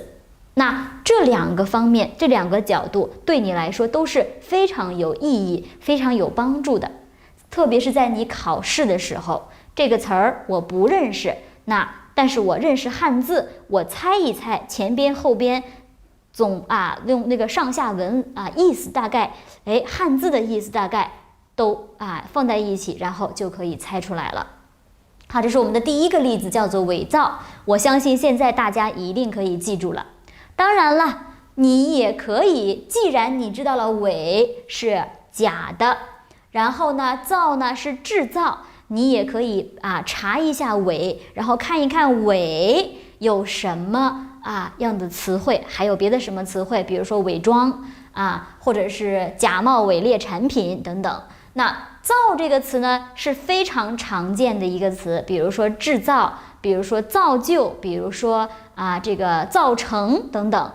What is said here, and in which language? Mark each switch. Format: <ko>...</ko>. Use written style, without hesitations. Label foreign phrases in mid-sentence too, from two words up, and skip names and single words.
<zh>那這兩個方面，這兩個角度對你來說都是非常有意義、非常有幫助的。特別是在你考試的時候，這個詞兒我不認識，但是我認識漢字，我猜一猜前邊後邊總用那個上下文意思大概漢字的意思大概都放在一起，然後就可以猜出來了。好，这是我們的第一個例子，叫做偽造。我相信現在大家一定可以記住了。當然了，你也可以，既然你知道了偽是假的，然後呢造呢是製造，你也可以查一下偽，然後看一看偽有什麼樣的詞彙，還有別的什麼詞彙，比如說偽裝或者是假冒偽劣產品等等。那造這個詞呢是非常常見的一個詞，比如說製造，比如說造就，比如說這個造成等等。</zh>